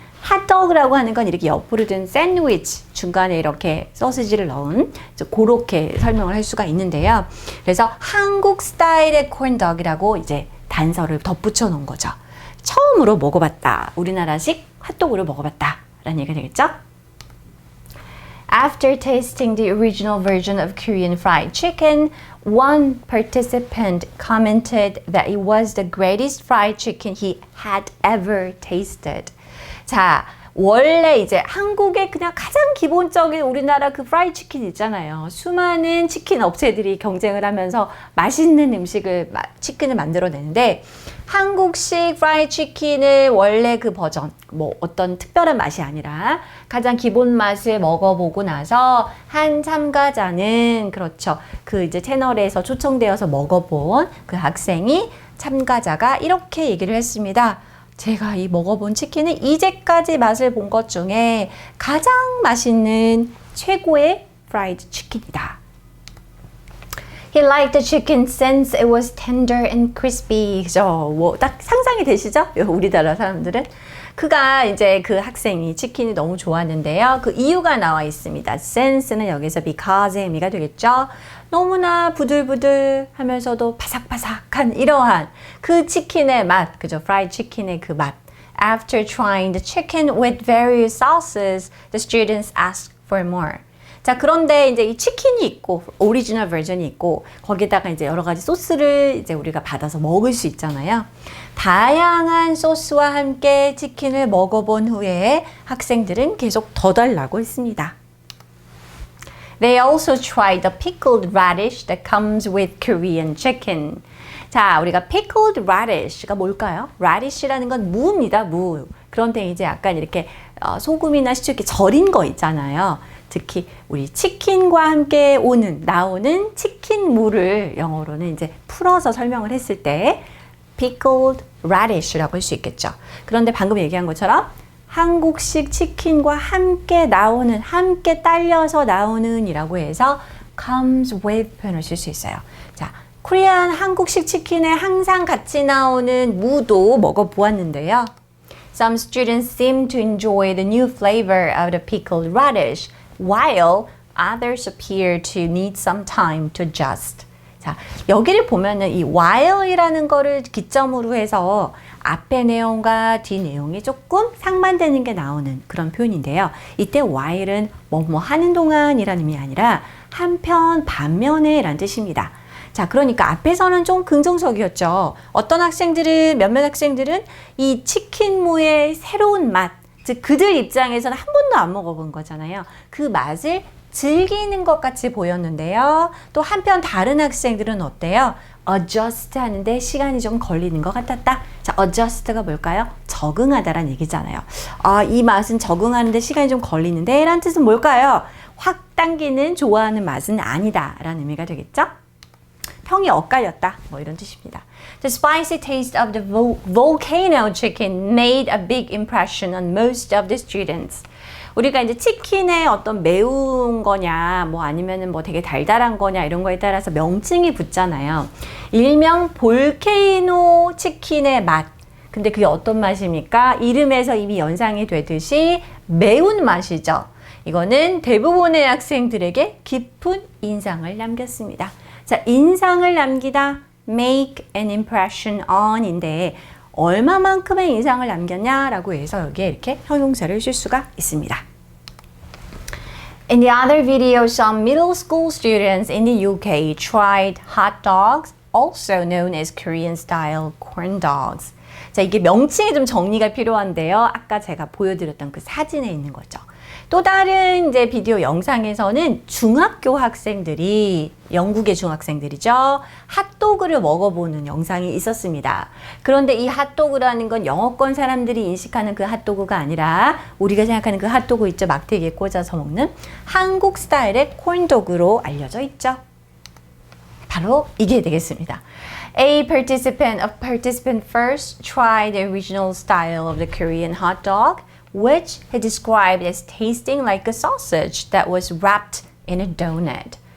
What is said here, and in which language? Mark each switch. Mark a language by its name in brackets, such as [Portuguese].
[Korean] 핫도그라고 하는 건 이렇게 옆으로 든 샌드위치 중간에 이렇게 소시지를 넣은 그렇게 설명을 할 수가 있는데요. 그래서 한국 스타일의 콘덕이라고 이제 단서를 덧붙여 놓은 거죠. 처음으로 먹어봤다. 우리나라식 핫도그를 먹어봤다. 라는 얘기가 되겠죠? [English] After tasting the original version of Korean fried chicken, one participant commented that it was the greatest fried chicken he had ever tasted. [Korean] 자, 원래 이제 한국의 그냥 가장 기본적인 우리나라 그 프라이드 치킨 있잖아요. 수많은 치킨 업체들이 경쟁을 하면서 맛있는 치킨을 만들어내는데 한국식 프라이드 치킨을 원래 그 버전, 어떤 특별한 맛이 아니라 가장 기본 맛을 먹어보고 나서 한 참가자는 그렇죠. 그 이제 채널에서 초청되어서 먹어본 그 학생이 참가자가 이렇게 얘기를 했습니다. 제가 이 먹어본 치킨은 이제까지 맛을 본 것 중에 가장 맛있는 최고의 프라이드 치킨이다. [English] He liked the chicken since it was tender and crispy. [Korean] 그죠? 딱 상상이 되시죠? 우리나라 사람들은. 그가 이제 그 학생이 치킨이 너무 좋았는데요. 그 이유가 나와 있습니다. since는 여기서 because의 의미가 되겠죠. 너무나 부들부들 하면서도 바삭바삭한 이러한 그 치킨의 맛, 그죠? fried chicken의 그 맛. [English] After trying the chicken with various sauces, the students asked for more. [Korean] 자, 그런데 이제 이 치킨이 있고, 오리지널 버전이 있고, 거기다가 이제 여러 가지 소스를 이제 우리가 받아서 먹을 수 있잖아요. 다양한 소스와 함께 치킨을 먹어본 후에 학생들은 계속 더 달라고 했습니다. [English] They also tried the pickled radish that comes with Korean chicken. [Korean] 자, 우리가 pickled radish가 뭘까요? radish라는 건 무입니다, 무. 그런데 이제 약간 이렇게 소금이나 시추 이렇게 절인 거 있잖아요. 특히 우리 치킨과 함께 나오는 치킨 무를 영어로는 이제 풀어서 설명을 했을 때 pickled radish라고 할 수 있겠죠. 그런데 방금 얘기한 것처럼 한국식 치킨과 함께 나오는, 함께 딸려서 나오는 이라고 해서 comes with 표현을 쓸 수 있어요. 자, 코리안 한국식 치킨에 항상 같이 나오는 무도 먹어보았는데요. [English] Some students seem to enjoy the new flavor of the pickled radish, while others appear to need some time to adjust. [Korean] 자, 여기를 보면은 이 while이라는 거를 기점으로 해서 앞에 내용과 뒤 내용이 조금 상반되는 게 나오는 그런 표현인데요. 이때 while은 뭐뭐 하는 동안이라는 의미 아니라 한편, 반면에 라는 뜻입니다. 자, 그러니까 앞에서는 좀 긍정적이었죠. 어떤 학생들은, 몇몇 학생들은 이 치킨무의 새로운 맛, 즉 그들 입장에서는 한 번도 안 먹어본 거잖아요. 그 맛을 즐기는 것 같이 보였는데요. 또 한편 다른 학생들은 어때요? adjust 하는데 시간이 좀 걸리는 것 같았다. 자, adjust가 뭘까요? 적응하다라는 얘기잖아요. 아, 이 맛은 적응하는데 시간이 좀 걸리는데 라는 뜻은 뭘까요? 확 당기는 좋아하는 맛은 아니다 라는 의미가 되겠죠? 평이 엇갈렸다. 뭐 이런 뜻입니다. [English] The spicy taste of the volcano chicken made a big impression on most of the students. [Korean] 우리가 이제 치킨에 어떤 매운 거냐, 뭐 아니면은 뭐 되게 달달한 거냐 이런 거에 따라서 명칭이 붙잖아요. 일명 볼케이노 치킨의 맛. 근데 그게 어떤 맛입니까? 이름에서 이미 연상이 되듯이 매운 맛이죠. 이거는 대부분의 학생들에게 깊은 인상을 남겼습니다. 자, 인상을 남기다, [English] make an impression on [Korean] 인데 얼마만큼의 인상을 남겼냐라고 해서 여기에 이렇게 형용사를 쓸 수가 있습니다. [English] In the other video, some middle school students in the UK tried hot dogs, also known as Korean-style corn dogs. [Korean] 자, 이게 명칭이 좀 정리가 필요한데요. 아까 제가 보여드렸던 그 사진에 있는 거죠. 또 다른 이제 비디오 영상에서는 중학교 학생들이, 영국의 중학생들이죠. 핫도그를 먹어보는 영상이 있었습니다. 그런데 이 핫도그라는 건 영어권 사람들이 인식하는 그 핫도그가 아니라 우리가 생각하는 그 핫도그 있죠. 막대기에 꽂아서 먹는 한국 스타일의 콘도그로 알려져 있죠. 바로 이게 되겠습니다. [English] A participant first tried the original style of the Korean hot dog, which he described as tasting like a sausage that was wrapped in a donut.